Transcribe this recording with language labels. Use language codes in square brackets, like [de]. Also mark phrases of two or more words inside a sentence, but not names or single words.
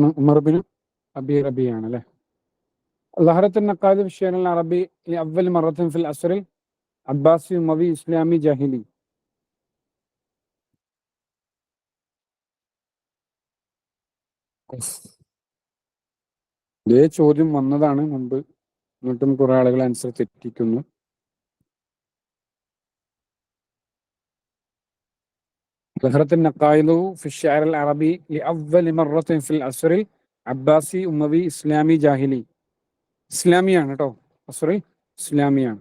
[ml] ഉമർ ബിൻ അബി റബിയ ആണ് അല്ലെ. [ar] ظهرت النقاد في الشعر العربي لأول مرة في العصر العباسي أموي إسلامي جاهلي. [ml] ഇതേ ചോദ്യം വന്നതാണ് മുമ്പ്, എന്നിട്ടും കുറെ ആളുകൾ ആൻസർ തെറ്റിക്കുന്നു. [ar] ظهرت النقائد في الشعر العربي لأول مرة في العصر العباسي أموي إسلامي جاهلي. [ml] ഇസ്ലാമിയാണ് കേട്ടോ, സോറി ഇസ്ലാമിയാണ്.